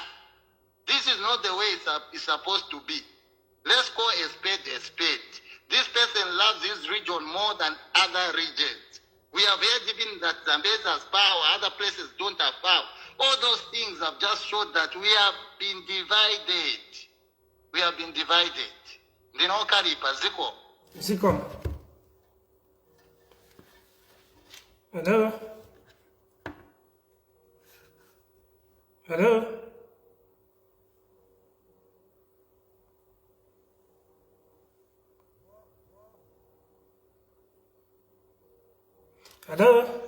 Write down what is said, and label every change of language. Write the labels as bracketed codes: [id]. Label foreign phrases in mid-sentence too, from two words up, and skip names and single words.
[en] This is not the way it's supposed to be. Let's call a spade a spade. This person loves his region more than other regions. We have heard even that Zambia has power, other places don't have power. All those things have just showed that we have been divided. We have been divided. [ny] Ndino karipa ziko. Ziko. [en] Hello? Hello? Hello?